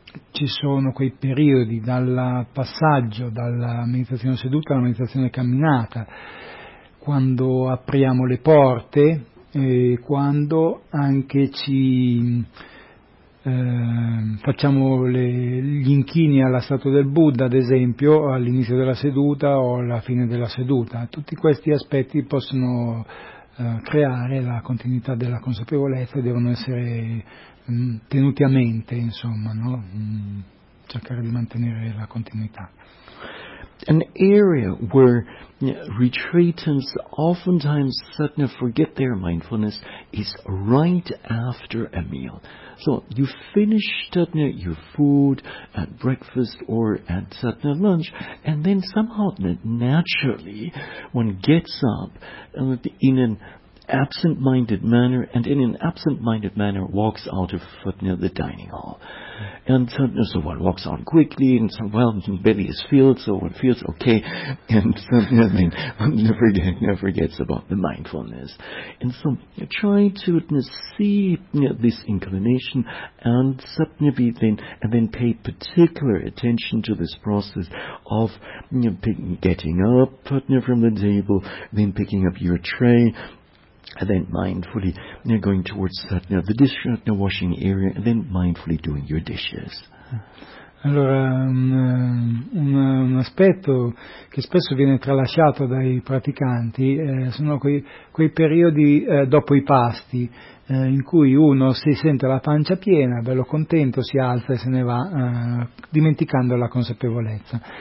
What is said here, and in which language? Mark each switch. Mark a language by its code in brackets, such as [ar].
[it] ci sono quei periodi dal passaggio dalla meditazione seduta alla meditazione camminata, quando apriamo le porte e quando anche ci facciamo gli inchini alla statua del Buddha, ad esempio, all'inizio della seduta o alla fine della seduta. Tutti questi aspetti possono creare la continuità della consapevolezza e devono essere tenuti a mente, insomma, no? Cercare di mantenere la continuità. [en] An area where retreatants oftentimes suddenly forget their mindfulness is right after a meal. So you finish your food at breakfast or at lunch, and then somehow naturally one gets up in an absent-minded manner, and in an absent-minded manner walks out of the dining hall. And so one walks on quickly, and belly is filled, so one feels okay, and then never forgets about the mindfulness. And so you try to see this inclination, and then pay particular attention to this process of getting up from the table, then picking up your tray, and then mindfully going towards the dish washing area, and then mindfully doing your dishes. [it] Allora, un aspetto che spesso viene tralasciato dai praticanti sono quei periodi dopo i pasti, in cui uno si sente la pancia piena, bello contento, si alza e se ne va, dimenticando la consapevolezza.